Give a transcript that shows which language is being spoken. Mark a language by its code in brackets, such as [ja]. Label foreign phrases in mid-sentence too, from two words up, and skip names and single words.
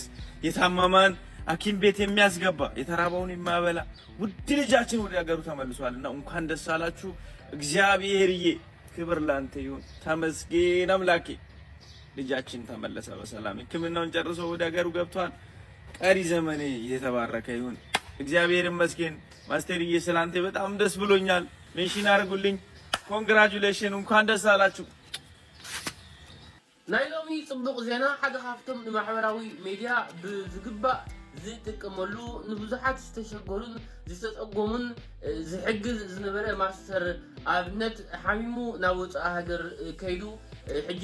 [am] የታመመን ሐኪም ቤት የሚያስገባ የተራበውን የሚያበላ ውድ ልጃችን ወደ ሀገሩ ተመልሷልና እንኳን ደስ አላችሁ። እግዚአብሔርዬ ክብር ላንተ ይሁን። ተመስገን አምላኬ። ልጃችን ተመለሰ በሰላም ሕክምናውን ጨርሶ ወደ ሀገሩ ገብቷል። ቀሪ ዘመኔ የተባረከ ይሁን። እግዚአብሔር ይመስገን። ማስተርዬ ስላንተ በጣም ደስ ብሎኛል። ሜንሽን አድርጉልኝ። ኮንግራቹሌሽን፣ እንኳን ደስ አላችሁ። [ti] ናይ ሎሚ ጽቡቕ ዜና ሓደ ካብቶም ንማሕበራዊ ሚድያ ብዝግባእ ዝጥቀመሉ ንብዙሓት ዝተሸገሩን ዝተጸጎሙን ዝሕግዝ ዝነበረ ማስተር አብነት ሓሚሙ ናብ ወፃኢ ሃገር ከይዱ ሕጂ